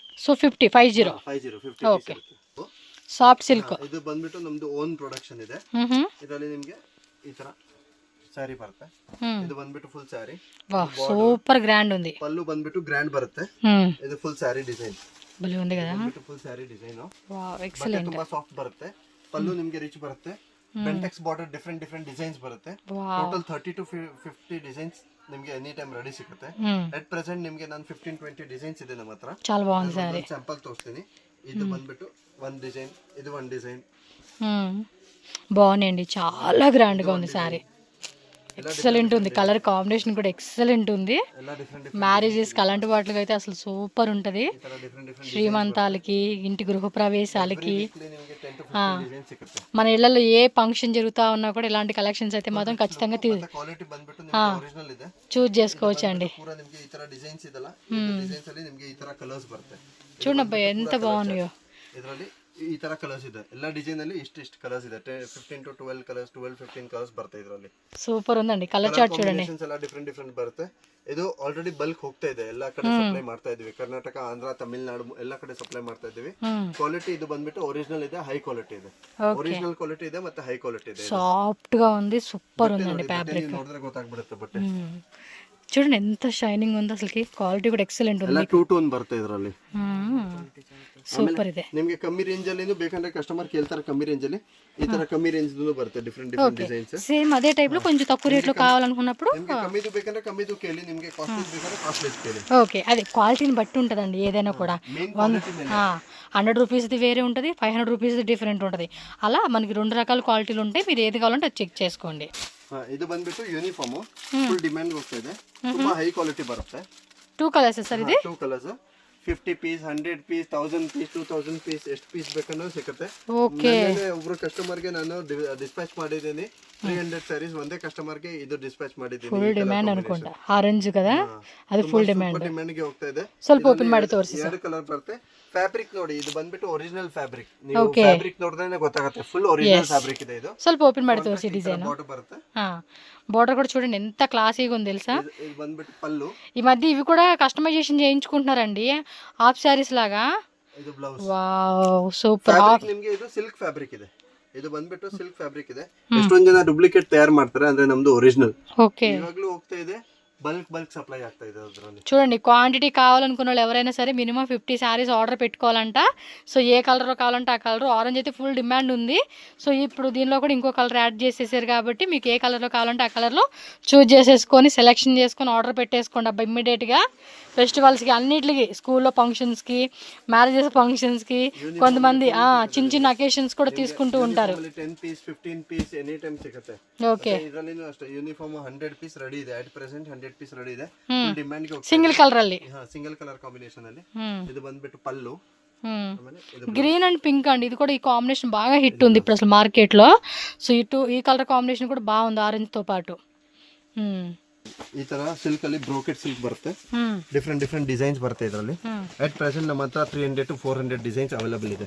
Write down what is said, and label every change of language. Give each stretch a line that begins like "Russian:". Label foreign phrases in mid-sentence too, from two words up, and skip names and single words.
Kannada: ಸೊ 50 ಪೀಸ್ ಇರುತ್ತೆ.
English: soft silk.
Kannada: ಇದು ಬಂದ್ಬಿಟ್ಟು ನಮ್ದು
English: own production
Kannada: ಇದೆ. ಇದರಲ್ಲಿ ನಿಮಗೆ ಈ ತರ ಸಾರಿ ಬರುತ್ತೆ. ಇದು ಬಂದ್ಬಿಟ್ಟು
English: full saree.
Telugu: ವಾಹ್,
English: super grand
Telugu: ఉంది.
Kannada: ಪಲ್ಲು ಬಂದ್ಬಿಟ್ಟು ಗ್ರ್ಯಾಂಡ್ ಬರುತ್ತೆ. ಇದು
English: full saree design
Telugu: ಬಲಿ ఉంది కదా.
English: full saree design. wow, excellent.
Kannada: ತುಂಬಾ ಸಾಫ್ಟ್ ಬರುತ್ತೆ. ಪಲ್ಲು ನಿಮಗೆ ರಿಚ್ ಬರುತ್ತೆ.
English: Bentex border different designs
Kannada: ಬರುತ್ತೆ. ಟೋಟಲ್ 30 to 50 ಡಿಸೈನ್ಸ್ ನಿಮಗೆ
English: any time ready
Kannada: ಸಿಗುತ್ತೆ.
English: at present
Kannada: ನಿಮಗೆ ನಾನು 15-20 ಡಿಸೈನ್ಸ್ ಇದೆ ನಮ್ಮ ಹತ್ರ.
Telugu: చాలా బాగుంది సారీ.
Kannada: ಸ್ಯಾಂಪಲ್ ತೋರಿಸ್ತೀನಿ. ಇದು ಬಂದ್ಬಿಟ್ಟು ಒಂದು ಡಿಸೈನ್, ಇದು ಒಂದು ಡಿಸೈನ್,
Telugu: బాగున్నాయండి, చాలా గ్రాండ్గా ఉంది శారీ. ఎక్సలెంట్ ఉంది,
English: colour combination
Telugu: కూడా ఎక్సలెంట్ ఉంది. మ్యారేజెస్కి అలాంటి వాటికి అయితే అసలు సూపర్ ఉంటుంది. శ్రీమంతాలకి, ఇంటి గృహప్రవేశాలకి, మన ఇళ్లలో ఏ ఫంక్షన్ జరుగుతూ ఉన్నా కూడా ఇలాంటి కలెక్షన్స్ అయితే మాత్రం ఖచ్చితంగా చూస్ చేసుకోవచ్చు అండి. చూడండి అబ్బాయి ఎంత బాగున్నాయో.
Kannada: ಈ ತರ ಕಲರ್ಸ್ ಇದೆ, ಎಲ್ಲ ಡಿಸೈನ್ ಅಲ್ಲಿ ಇಷ್ಟು ಕಲರ್ಸ್ ಇದೆ. 15 to 12 ಕಲರ್ಸ್, 12-15 ಕಲರ್ಸ್ ಬರುತ್ತೆ ಇದರಲ್ಲಿ.
Telugu: ಸೂಪರ್ ఉందండి,
English: colour chart
Telugu: చూడండి.
Kannada: ಎಲ್ಲ ಡಿಫರೆಂಟ್ ಬರುತ್ತೆ. ಇದು
English: already bulk
Kannada: ಹೋಗ್ತಾ ಇದೆ, ಎಲ್ಲ ಕಡೆ ಸಪ್ಲೈ ಮಾಡ್ತಾ ಇದೀವಿ. ಕರ್ನಾಟಕ, ಆಂಧ್ರ, ತಮಿಳುನಾಡು ಎಲ್ಲ ಕಡೆ ಸಪ್ಲೈ ಮಾಡ್ತಾ ಇದೀವಿ. ಕ್ವಾಲಿಟಿ ಇದು ಬಂದ್ಬಿಟ್ಟು ಒರಿಜಿನಲ್ ಇದೆ,
English: high quality
Kannada: ಇದೆ.
English: original quality
Kannada: ಇದೆ ಮತ್ತೆ
English: high quality
Kannada: ಇದೆ.
Telugu: ಸಾಫ್ಟ್ గా ఉంది, సూపర్ ఉందండి ఫ్యాబ్రిక్.
Kannada: ನೋಡಿದ್ರೆ ಗೊತ್ತಾಗ್ಬಿಡುತ್ತೆ ಬಟ್ಟೆ.
Telugu: చూడండి ఎంత షైనింగ్ ఉంది, అసలుకి క్వాలిటీ కూడా ఎక్సలెంట్ ఉంది.
Kannada: ಎಲ್ಲ 2 ಟೋನ್ ಬರುತ್ತೆ ಇದರಲ್ಲಿ. ಸೂಪರ್ ಇದೆ. ನಿಮಗೆ ಕಮ್ಮಿ ರೇಂಜ್ ಅಲ್ಲಿ ಬೇಕಂದ್ರೆ ಕಸ್ಟಮರ್ ಕೇಳ್ತಾರೆ, ಕಮ್ಮಿ ರೇಂಜ್ ಅಲ್ಲಿ ಈ ತರ ಕಮ್ಮಿ ರೇಂಜ್ ಬರುತ್ತೆ.
English: different designs
Telugu: సేమ్ అదే టైప్ లో కొంచెం తక్కువ రేట్ లో కావాలనుకున్నప్పుడు
Kannada: ನಿಮಗೆ ಕಮ್ಮಿದು ಬೇಕಂದ್ರೆ ಕಮ್ಮಿದು ಕೇಳಿ, ನಿಮಗೆ ಕಾಸ್ಟ್ಲಿ ಬೇಕಂದ್ರೆ ಕಾಸ್ಟ್ಲಿ ಕೇಳಿ.
Telugu: ఓకే, అదే క్వాలిటీని బట్టి ఉంటదండి ఏదైనా కూడా. 100 రూపీస్ది వేరే ఉంటుంది, 500 రూపీస్ది డిఫరెంట్ ఉంటుంది. అలా మనకి 2 రకాల క్వాలిటీలు ఉంటాయి, మీరు ఏది కావాలంటే అది చెక్ చేసుకోండి.
Kannada: ಇದು ಬಂದ್ಬಿಟ್ಟು ಯೂನಿಫಾರ್ಮ್
English: full demand
Kannada: ಹೋಗ್ತಾ ಇದೆ, ತುಂಬಾ
English: high quality
Kannada: ಬರುತ್ತೆ.
English: 2 colours sir ಇದು? 2 colours, 50 piece, 100 piece, 1000 piece, 2000 piece,
Kannada: ಎಷ್ಟು ಪೀಸ್ ಬೇಕಂದ್ರೆ ಸಿಗುತ್ತೆ. ಓಕೆ, ಒಬ್ರು ಕಸ್ಟಮರ್ಗೆ ನಾನು ಡಿಸ್ಪ್ಯಾಚ್ ಮಾಡಿದ್ದೀನಿ 300 ಸ್ಯಾರೀಸ್ ಒಂದೇ ಕಸ್ಟಮರ್ಗೆ ಇದು ಡಿಸ್ಪ್ಯಾಚ್ ಮಾಡಿದ್ದೀನಿ.
English: full demand
Kannada: ಅನ್ಕೊಂಡೆ, ಆರೆಂಜ್ కదా ಅದು
English: full demand.
Kannada: ಡಿಮ್ಯಾಂಡ್ ಗೆ ಹೋಗ್ತಾ ಇದೆ. ಸ್ವಲ್ಪ ಓಪನ್ ಮಾಡಿ ತೋರಿಸಿ ಸರ್. 2 ಕಲರ್ ಬರುತ್ತೆ. ಫ್ಯಾಬ್ರಿಕ್ ನೋಡಿ, ಇದು ಬಂದ್ಬಿಟ್ಟು
English: original fabric.
Kannada: ನೀವು ಫ್ಯಾಬ್ರಿಕ್ ನೋಡಿದ್ರೆ ಗೊತ್ತಾಗುತ್ತೆ,
English: full original fabric
Kannada: ಇದೆ ಇದು. ಸ್ವಲ್ಪ ಓಪನ್ ಮಾಡಿ ತೋರಿಸಿ ಡಿಸೈನ್. ಬಾರ್ಡರ್ ಬರುತ್ತೆ.
Telugu: బార్డర్ కూడా చూడండి ఎంత క్లాసీగా ఉంది తెలుసా.
Kannada: ఇది ಬಂದ್ಬಿಟ್ಟು పల్ಲು.
Telugu: ఈ మధ్య ఇవి కూడా కస్టమైజేషన్ చేయించుకుంటున్నారండి,
English: half sarees
Telugu: లాగా.
Kannada: ಇದು ಬ್ಲೌಸ್.
English: wow, super.
Kannada: ನಿಮಗೆ ಇದು
English: silk fabric
Kannada: ಇದೆ, ಇದು ಬಂದ್ಬಿಟ್ಟು
English: silk fabric
Kannada: ಇದೆ. ಎಷ್ಟೊಂದು ಜನ ಡೂಪ್ಲಿಕೇಟ್ ತಯಾರು ಮಾಡ್ತಾರೆ, ಅಂದ್ರೆ ನಮ್ದು ಒರಿಜಿನಲ್. ಓಕೆ, ಇವಾಗ್ಲೂ ಹೋಗ್ತಾ ಇದೆ,
English: bulk supply
Kannada: ಆಗ್ತಾ ಇದೆ ಅದರಲ್ಲಿ.
Telugu: చూడండి, క్వాంటిటీ కావాలనుకున్న వాళ్ళు ఎవరైనా సరే మినిమం 50 శారీస్ ఆర్డర్ పెట్టుకోవాలంట. సో ఏ కలర్ కావాలంటే ఆ కలర్. ఆరెంజ్ అయితే
English: full demand
Telugu: ఉంది. సో ఇప్పుడు దీనిలో కూడా ఇంకో కలర్ యాడ్ చేసేసారు కాబట్టి మీకు ఏ కలర్లో కావాలంటే ఆ కలర్లో చూజ్ చేసేసుకొని సెలెక్షన్ చేసుకొని ఆర్డర్ పెట్టేసుకోండి అబ్బా ఇమ్మీడియట్గా. ఫెస్టివల్స్కి, అన్నిటికి, స్కూల్లో ఫంక్షన్స్కి, మ్యారేజెస్ ఫంక్షన్స్కి, కొంతమంది చిన్న చిన్న అకేషన్స్ కూడా తీసుకుంటూ ఉంటారు.
English: 10 piece, 15 piece any time ಸಿಗುತ್ತೆ.
Telugu: ఓకే,
Kannada: ಇದರಲ್ಲಿನೂ ಅಷ್ಟೇ ಯೂನಿಫಾರ್ಮ್
English: 100 piece ready
Kannada: ಇದೆ.
English: at present 100 piece ready
Kannada: ಇದೆ. ಡಿಮ್ಯಾಂಡ್ ಗೆ
English: single colour ಅಲ್ಲಿ, single colour combination
Kannada: ಅಲ್ಲಿ. ಇದು ಬಂದ್ಬಿಟ್ಟು పల్ಲು.
English: green and pink
Telugu: అండి, ఇది కూడా ఈ కాంబినేషన్ బాగా హిట్ ఉంది ఇప్పుడు అసలు మార్కెట్ లో. సో ఈ
English: colour combination
Telugu: కూడా బాగుంది ఆరెంజ్ తో పాటు.
Kannada: ಈ ತರ ಸಿಲ್ಕ್ ಅಲ್ಲಿ
English: brocade silk
Kannada: ಬರುತ್ತೆ,
English: different designs
Kannada: ಬರುತ್ತೆ ಇದರಲ್ಲಿ.
English: at present
Kannada: ನಮ್ಮ ಹತ್ರ 300 to 400
English: designs available
Kannada: ಇದೆ.